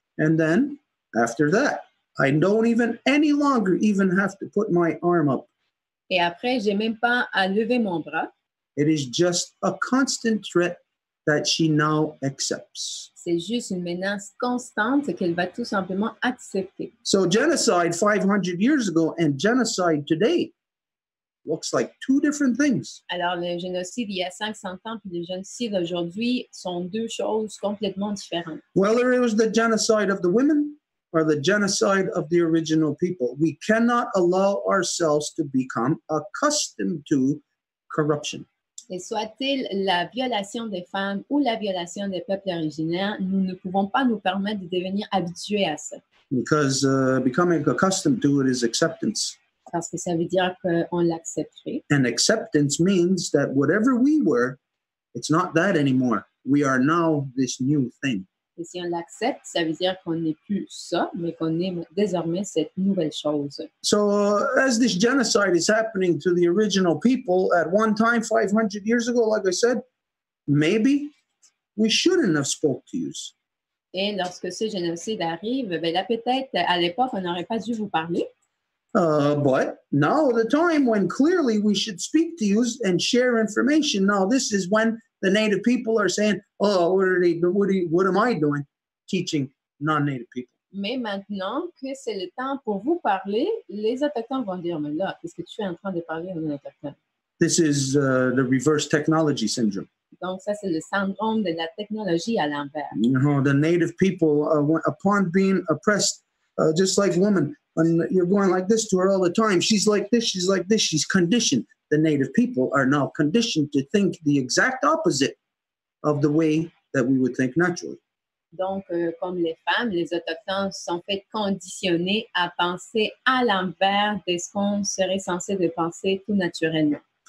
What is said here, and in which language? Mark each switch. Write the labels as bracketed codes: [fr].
[en] And then, after that, I don't any longer have to put my arm up. [fr] Et après, j'ai même pas à lever mon bras. [en] It is just a constant threat that she now accepts. [fr] C'est juste une menace constante qu'elle va tout simplement accepter. [en] So genocide 500 years ago and genocide today looks like two different things. [fr] Alors, le génocide il y a 500 ans puis le génocide aujourd'hui sont deux choses complètement différentes. [en] Whether it was the genocide of the women or the genocide of the original people, we cannot allow ourselves to become accustomed to corruption. [fr] Et soit-il la violation des femmes ou la violation des peuples originaires, nous ne pouvons pas nous permettre de devenir habitués à ça. [en] Because becoming accustomed to it is acceptance. [fr] Parce que ça veut dire qu'on l'accepterait. [en] And acceptance means that whatever we were, it's not that anymore. We are now this new thing. [fr] Et si on l'accepte, ça veut dire qu'on n'est plus ça, mais qu'on est désormais cette nouvelle chose. [en] So as this genocide is happening to the original people at one time 500 years ago, like I said, maybe we shouldn't have spoke to you. [fr] Et lorsque ce génocide arrive, ben là peut-être à l'époque, on n'aurait pas dû vous parler. [en] But now the time when clearly we should speak to you and share information. Now this is when the Native people are saying, "Oh, what am I doing, teaching non-Native people?" [fr] Mais maintenant que c'est le temps pour vous parler, les autochtones vont dire, mais là, qu'est-ce que tu es en train de parler aux autochtones? [en] This is the reverse technology syndrome. [fr] Donc ça, c'est le syndrome de la technologie à l'envers. [en] You know, the Native people, upon being oppressed, just like women, and you're going like this to her all the time. She's like this, she's like this, she's conditioned. The Native people are now conditioned to think the exact opposite of the way that we would think naturally. [fr] Donc, comme les femmes, les autochtones sont fait conditionner à penser à l'envers de ce qu'on serait censé de penser tout naturellement.